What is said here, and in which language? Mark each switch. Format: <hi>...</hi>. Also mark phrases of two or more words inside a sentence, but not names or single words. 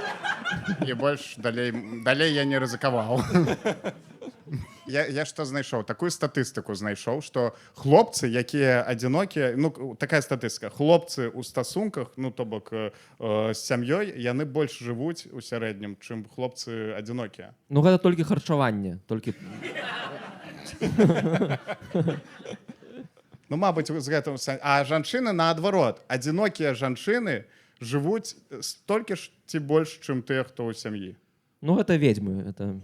<uk>І більше далей я не ризикував. Я що знайшов? Таку статистику знайшов, що хлопці, які одинокі, ну, така статистика, хлопці у стосунках, ну, то бок, з сім'єю, вони більше живуть у середньому, чим хлопці одинокі. Ну,</uk> <be>гэта толькі харчаванне, толькі... Ну, мабуть, з гэтым... А жанчыны, наадварот, одинокія жанчыны живуть столькі ж ці больш, чым тыя, хто ў сям'і. Ну, гэта ведьмы, это...</be>